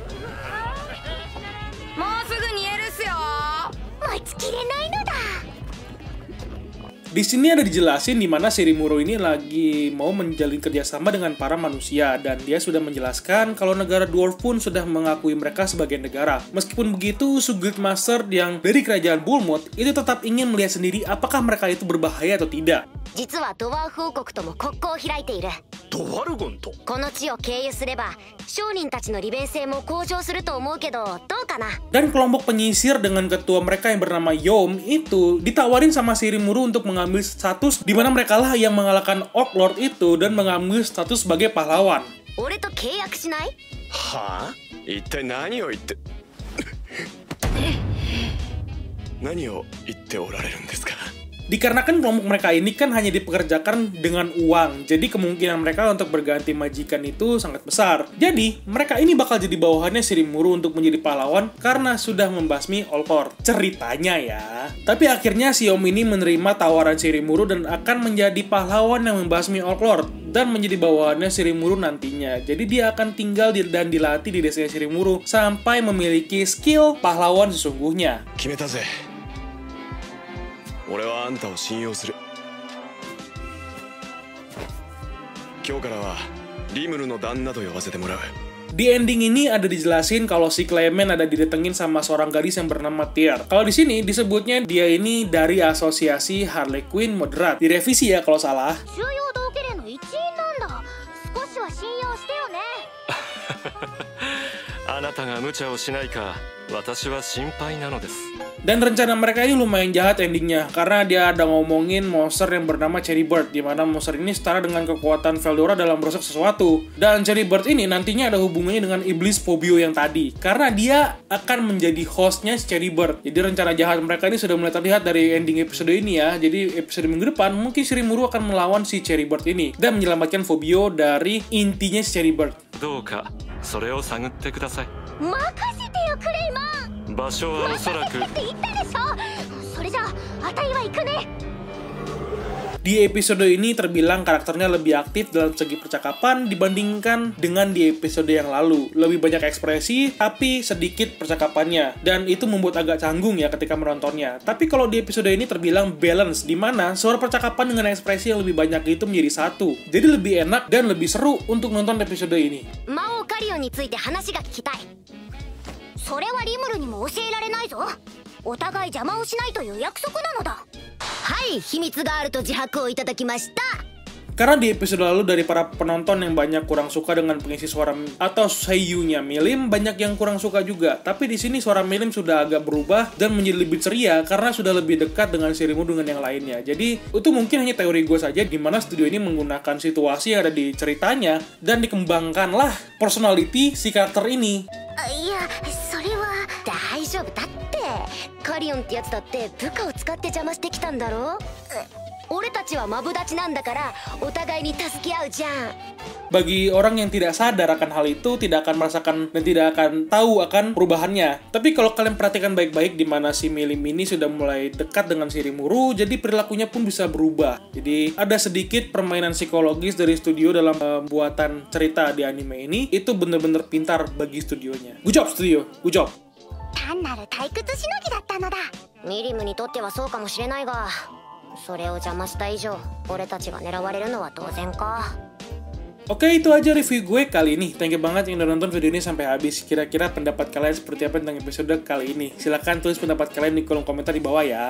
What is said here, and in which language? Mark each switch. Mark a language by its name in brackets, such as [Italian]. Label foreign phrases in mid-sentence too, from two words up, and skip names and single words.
[Indonesian] Di sini ada dijelasin di mana Shirimuru ini lagi mau menjalin kerjasama dengan para manusia, dan dia sudah menjelaskan kalau negara dwarf pun sudah mengakui mereka sebagai negara. Meskipun begitu, Guildmaster yang dari kerajaan Balmut itu tetap ingin melihat sendiri apakah mereka itu berbahaya atau tidak. [Japanese] 実はドワーフ王国とも国交を開いている。ドワルゴンとこの地を経由すれば商人たちの利便性も向上すると思うけどどうかな。 [Indonesian] Dan kelompok penyisir dengan ketua mereka yang bernama Yom itu ditawarin sama Shirimuru untuk mengambil status di mana mereka lah yang mengalahkan Orc Lord itu dan mengambil status sebagai pahlawan. [Japanese] 俺と契約しない？はあ一体何を言って何を言っておられるんですか [Indonesian] Dikarenakan kelompok mereka ini kan hanya dipekerjakan dengan uang, jadi kemungkinan mereka untuk berganti majikan itu sangat besar. Jadi, mereka ini bakal jadi bawahannya Shirimuru untuk menjadi pahlawan karena sudah membasmi Olcor. Ceritanya ya. Tapi akhirnya si Om ini menerima tawaran Shirimuru dan akan menjadi pahlawan yang membasmi Olcor dan menjadi bawahannya Shirimuru nantinya. Jadi dia akan tinggal dan dilatih di desa Shirimuru sampai memiliki skill pahlawan sesungguhnya. [Japanese] 決めたぜ俺はあんたを信用する今日からはリムルの旦那と呼ばせてもらう [Indonesian] Di ending ini ada dijelasin kalau si Clement ada didatengin sama seorang gadis yang bernama Tyr. Kalau di sini disebutnya dia ini dari asosiasi Harley Quinn moderat. Direvisi ya kalau salah. [Japanese] 収容道家連の一員なんだ。少しは信用してよね。あなたが無茶をしないか私は心配なのです [Indonesian] Dan rencana mereka ini lumayan jahat endingnya, karena dia ada ngomongin monster yang bernama Cherry Bird, di mana monster ini setara dengan kekuatan Veldora dalam merusak sesuatu. Dan Cherry Bird ini nantinya ada hubungannya dengan iblis Fobio yang tadi, karena dia akan menjadi hostnya Cherry Bird. Jadi rencana jahat mereka ini sudah mulai terlihat dari ending episode ini ya. Jadi episode minggu depan mungkin Shirimuru akan melawan si Cherry Bird ini dan menyelamatkan Fobio dari intinya si Cherry Bird. [Japanese] どうかそれを探ってください任せてよクレイマン。場所はおそらくって言ったでしょ。それじゃああたいは行くね。 [Indonesian] Di episode ini terbilang karakternya lebih aktif dalam segi percakapan dibandingkan dengan di episode yang lalu. Lebih banyak ekspresi, tapi sedikit percakapannya. Dan itu membuat agak canggung ya ketika menontonnya. Tapi kalau di episode ini terbilang balance, di mana suara percakapan dengan ekspresi yang lebih banyak itu menjadi satu. Jadi lebih enak dan lebih seru untuk nonton episode ini. [Japanese] 魔王カリオンについて話が聞きたい。それはリムルにも教えられないぞ。お互い邪魔をしないという約束なのだ。はい、秘密があると自白をいただきました。 [Indonesian] Karena di episode lalu dari para penonton yang banyak kurang suka dengan pengisi suara atau seiyunya Milim, banyak yang kurang suka juga. Tapi di sini suara Milim sudah agak berubah dan menjadi lebih ceria karena sudah lebih dekat dengan Shirimuru dengan yang lainnya. Jadi itu mungkin hanya teori gue saja, di mana studio ini menggunakan situasi yang ada di ceritanya dan dikembangkanlah personality si karakter ini. [Japanese] いや、それは大丈夫だって。カリオンってやつだって部下を使って邪魔してきたんだろ。俺たちはマブダチなんだからお互いに助け合うじゃん。 [Indonesian] Bagi orang yang tidak sadar akan hal itu, tidak akan merasakan dan tidak akan tahu akan perubahannya. Tapi kalau kalian perhatikan baik-baik di mana si Milim ini sudah mulai dekat dengan Shirimuru, jadi perilakunya pun bisa berubah. Jadi ada sedikit permainan psikologis dari studio dalam pembuatan cerita di anime ini. Itu bener-bener pintar bagi studionya. [English] Good job studio, good job. [Japanese] 単なる退屈しのぎだったのだ。ミリムにとってはそうかもしれないが、それを邪魔した以上俺たちが狙われるのは当然か。 [Indonesian] Oke, itu aja review gue kali ini. [English] Thank you [Indonesian] banget yang udah nonton video ini sampai habis. Kira-kira pendapat kalian seperti apa tentang episode kali ini? Silahkan tulis pendapat kalian di kolom komentar di bawah ya.